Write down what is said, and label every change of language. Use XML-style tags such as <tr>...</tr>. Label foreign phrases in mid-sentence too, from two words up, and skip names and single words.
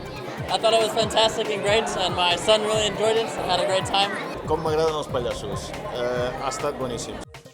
<en>I thought it was fantastic and great, and my son really enjoyed it. I had a great time.</en> <ca>Com m'agraden els pallassos. Ha estat boníssim.</ca>